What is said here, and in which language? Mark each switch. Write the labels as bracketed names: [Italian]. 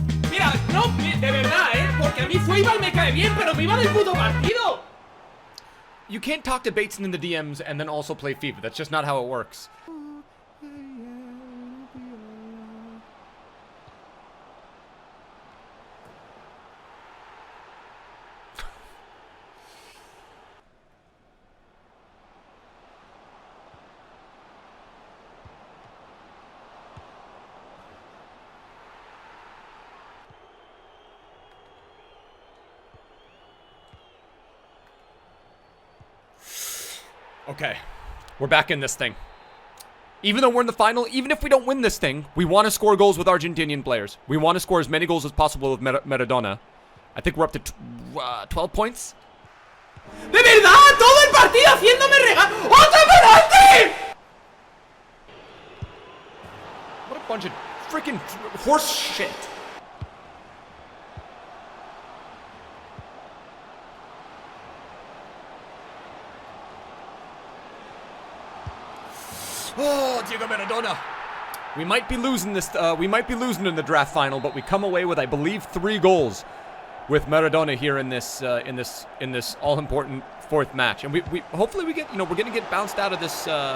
[Spanish] Mira, no, de verdad, porque a mí Zweibal me cae bien, pero me iba del puto partido. [English] You can't talk to Bateson in the DMs and then also play FIFA. That's just not how it works. Okay, we're back in this thing. Even though we're in the final, even if we don't win this thing, we want to score goals with Argentinian players. We want to score as many goals as possible with Maradona. I think we're up to 12 points. [Spanish] De verdad, todo el partido haciéndome regar. ¡Otro penalti! [English] What a bunch of freaking horse shit. Oh, Diego Maradona. We might be losing this. We might be losing in the draft final, but we come away with, I believe, 3 goals with Maradona here in this all-important 4th match. And we hopefully we get, we're gonna get bounced out of this